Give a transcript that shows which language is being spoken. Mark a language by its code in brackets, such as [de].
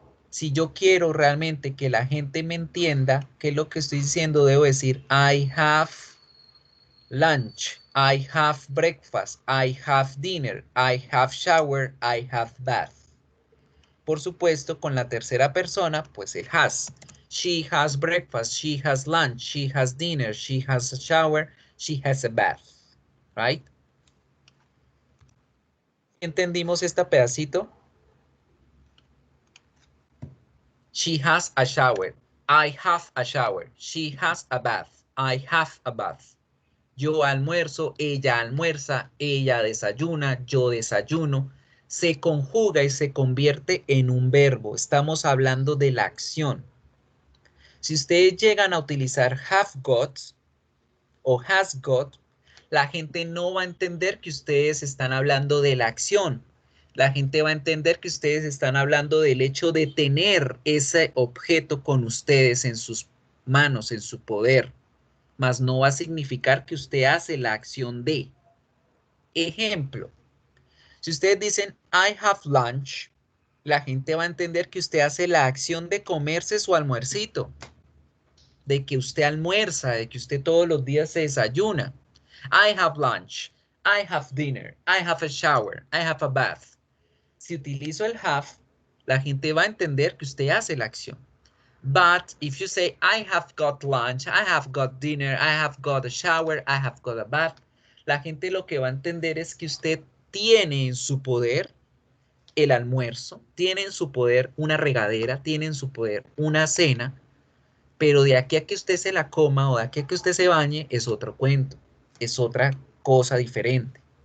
[es] Si yo quiero realmente que la gente me entienda qué es lo que estoy diciendo, debo decir [en] I have lunch, I have breakfast, I have dinner, I have shower, I have bath. [es] Por supuesto, con la tercera persona, pues el has. [en] She has breakfast, she has lunch, she has dinner, she has a shower, she has a bath. Right? [es] ¿Entendimos este pedacito? She has a shower. I have a shower. She has a bath. I have a bath. Yo almuerzo, ella almuerza, ella desayuna, yo desayuno. Se conjuga y se convierte en un verbo. Estamos hablando de la acción. Si ustedes llegan a utilizar have got o has got, la gente no va a entender que ustedes están hablando de la acción. La gente va a entender que ustedes están hablando del hecho de tener ese objeto con ustedes en sus manos, en su poder. Mas no va a significar que usted hace la acción de. Ejemplo, si ustedes dicen [en] I have lunch, [es] la gente va a entender que usted hace la acción de comerse su almuercito, de que usted almuerza, de que usted todos los días se desayuna. [en] I have lunch, I have dinner, I have a shower, I have a bath. [es] Si utilizo el have, la gente va a entender que usted hace la acción. [en] But if you say, I have got lunch, I have got dinner, I have got a shower, I have got a bath, [es] la gente lo que va a entender es que usted tiene en su poder el almuerzo, tiene en su poder una regadera, tiene en su poder una cena, pero de aquí a que usted se la coma o de aquí a que usted se bañe es otro cuento, es otra cosa diferente.